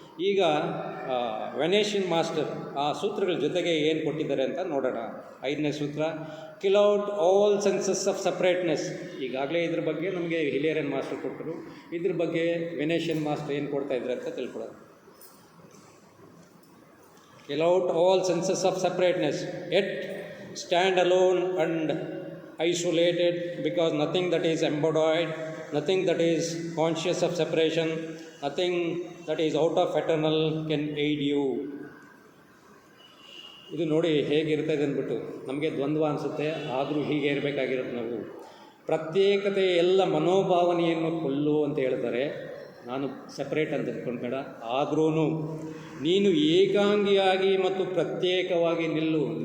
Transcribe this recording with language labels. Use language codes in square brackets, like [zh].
[kn] ಈಗ ವೆನೇಷಿಯನ್ ಮಾಸ್ಟರ್ ಆ ಸೂತ್ರಗಳ ಜೊತೆಗೆ ಏನು ಕೊಟ್ಟಿದ್ದಾರೆ ಅಂತ ನೋಡೋಣ. 5ನೇ ಸೂತ್ರ, [en] Kill out all senses of separateness. [kn] ಈಗಾಗಲೇ ಇದ್ರ ಬಗ್ಗೆ ನಮಗೆ ಹಿಲೇರಿಯನ್ ಮಾಸ್ಟರ್ ಕೊಟ್ಟರು, ಇದ್ರ ಬಗ್ಗೆ ವೆನೇಷಿಯನ್ ಮಾಸ್ಟರ್ ಏನು ಕೊಡ್ತಾ ಇದ್ದಾರೆ ಅಂತ ತಿಳ್ಕೊಳ್ಳೋದು. [en] Kill out all senses of separateness, yet stand alone and isolated, because nothing that is embodied, nothing that is conscious of separation, nothing that is out of eternal can aid you. [kn] ಇದು ನೋಡಿ ಹೇಗಿರ್ತದೆ ಅಂದ್ಬಿಟ್ಟು ನಮಗೆ ದ್ವಂದ್ವ ಅನಿಸುತ್ತೆ, ಆದರೂ ಹೀಗೆ ಇರಬೇಕಾಗಿರೋದು. ನಾವು ಪ್ರತ್ಯೇಕತೆ ಎಲ್ಲ ಮನೋಭಾವನೆಯನ್ನು ಕೊಲ್ಲು ಅಂತ ಹೇಳ್ತಾರೆ. ನಾನು ಸಪ್ರೇಟ್ ಅಂತ ಅಂದ್ಕೊಂಡ್ಬೇಡ, ಆದ್ರೂ ನೀನು ಏಕಾಂಗಿಯಾಗಿ ಮತ್ತು ಪ್ರತ್ಯೇಕವಾಗಿ ನಿಲ್ಲು.